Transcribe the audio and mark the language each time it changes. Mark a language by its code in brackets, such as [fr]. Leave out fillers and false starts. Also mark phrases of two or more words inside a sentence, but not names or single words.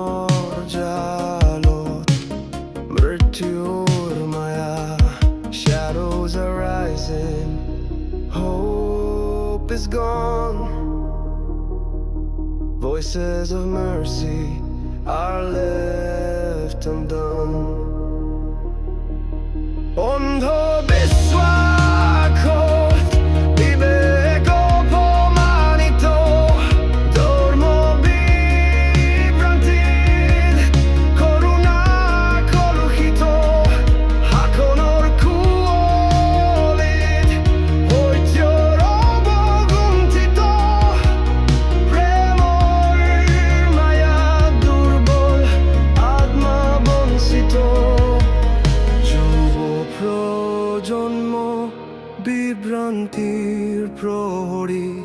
[as] জালত মৃত্যুর মায়া [en] Shadows are rising, hope is gone. Voices of mercy are left undone. [as] অন্ধ বিশ্বাসত বিবেক অপমানিত ধর্ম বিভ্রান্তিত করুণা কলুষিত শাসনৰ কুঁৱলীত সত্যৰ অৱগুণ্ঠিত প্ৰেমৰ মায়াত দুৰ্বল আত্মা বঞ্চিত প্রজন্ম বিভ্রান্তিৰ প্ৰহৰী